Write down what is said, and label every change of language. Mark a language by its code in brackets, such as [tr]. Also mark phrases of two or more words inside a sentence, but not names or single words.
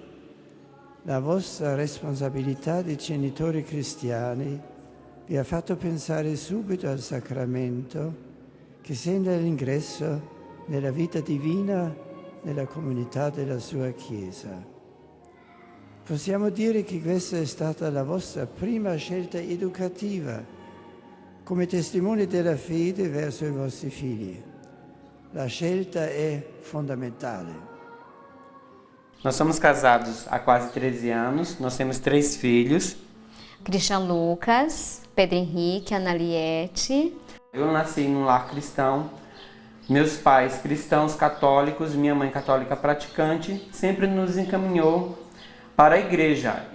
[it] La vostra responsabilità di genitori cristiani vi ha fatto pensare subito al sacramento che segna l'ingresso nella vita divina nella comunità della sua Chiesa. Possiamo dire che questa è stata la vostra prima scelta educativa come testimoni della fede verso i vostri figli. La scelta è fondamentale. [pt] Nós somos casados há quase 13 anos, nós temos 3 filhos. Christian Lucas, Pedro Henrique, Analiette. Eu nasci num lar cristão, meus pais cristãos católicos, minha mãe católica praticante, sempre nos encaminhou para a igreja.